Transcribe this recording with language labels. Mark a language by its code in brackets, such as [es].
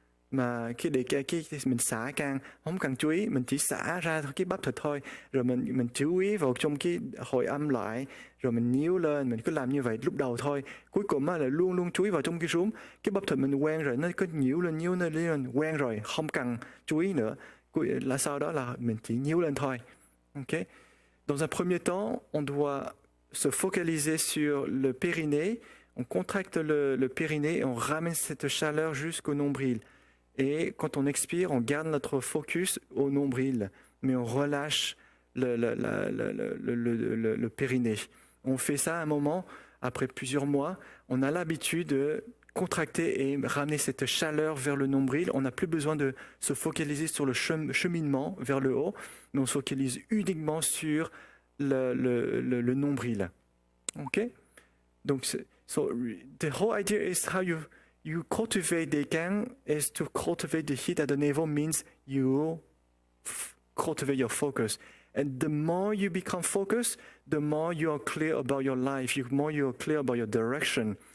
[vi] Mà khi để cái mình xả càng không cần chú ý, mình chỉ xả ra cái bắp thịt thôi, rồi mình chú ý vào trong cái hồi âm lại, rồi mình nhíu lên, mình cứ làm như vậy lúc đầu thôi. Cuối cùng là luôn luôn chú ý vào trong cái rúm, cái bắp thịt mình quen rồi, nó cứ nhíu lên, quen rồi, không cần chú ý nữa. Là sau đó là mình chỉ nhíu lên thôi. Ok. [fr] Dans un premier temps, on doit se focaliser sur le périnée. On contracte le périnée et on ramène cette chaleur jusqu'au nombril. Et quand on expire, on garde notre focus au nombril, mais on relâche le périnée. On fait ça un moment, après plusieurs mois, on a l'habitude de contracter et ramener cette chaleur vers le nombril. On n'a plus besoin de se focaliser sur le cheminement vers le haut, mais on se focalise uniquement sur le nombril. Okay? [en] Donc, so the whole idea is how you cultivate the Deikan is to cultivate the heat at the navel means you cultivate your focus. And the more you become focused, the more you are clear about your life, the more you are clear about your direction.